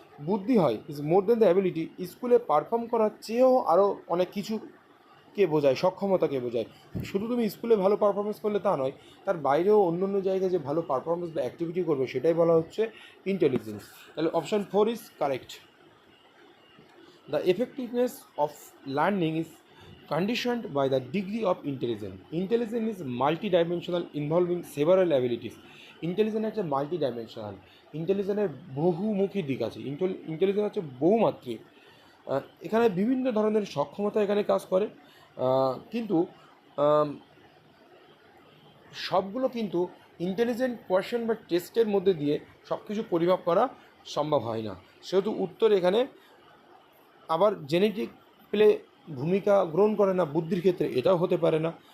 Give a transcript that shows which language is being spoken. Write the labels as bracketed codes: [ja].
[bn] বুদ্ধি হয় [en] is more than the ability, [bn] স্কুলে পারফর্ম করার চেয়েও আরও অনেক কিছুকে বোঝায়, সক্ষমতাকে বোঝায়। শুধু তুমি স্কুলে ভালো পারফরমেন্স করলে তা নয়, তার বাইরেও অন্য অন্য জায়গায় যে ভালো পারফরমেন্স বা অ্যাক্টিভিটি করবে সেটাই বলা হচ্ছে ইন্টেলিজেন্স। তাহলে option 4 [en] Is correct. The effectiveness of learning is conditioned by the degree of intelligence. Intelligence is multidimensional involving several abilities. [bn] Intelligence হচ্ছে মাল্টি ডাইমেনশনাল, ইন্টেলিজেন্সের বহুমুখী দিক আছে, ইন্টেলিজেন্স হচ্ছে বহুমাত্রিক। এখানে বিভিন্ন ধরনের সক্ষমতা এখানে কাজ করে, কিন্তু সবগুলো কিন্তু ইন্টেলিজেন্ট কোয়েশ্চেন বা টেস্টের মধ্যে দিয়ে সব কিছু পরিমাপ করা সম্ভব হয় না, সেহেতু উত্তর এখানে আবার জেনেটিক প্লে ভূমিকা গ্রহণ করে না বুদ্ধির ক্ষেত্রে, এটাও হতে পারে না।